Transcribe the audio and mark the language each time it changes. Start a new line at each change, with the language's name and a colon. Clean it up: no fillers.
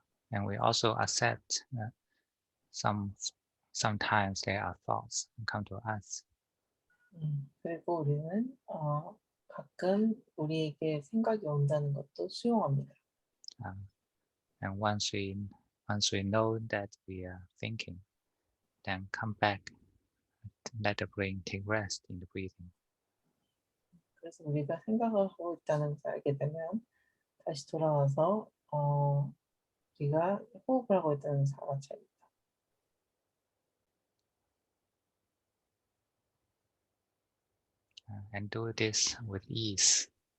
English: And we also accept sometimes there are thoughts come to us.
Korean: 그리고 우리는 가끔 우리에게 생각이 온다는 것도 수용합니다.
English: And once we know that we are thinking, then come back, let the brain take rest in the breathing.
Korean: 그래서 우리가 생각을 하고 있다는 것을 알게 되면 다시 돌아와서 우리가 호흡을 하고 있다는 사실입니다.
English: And do this with ease.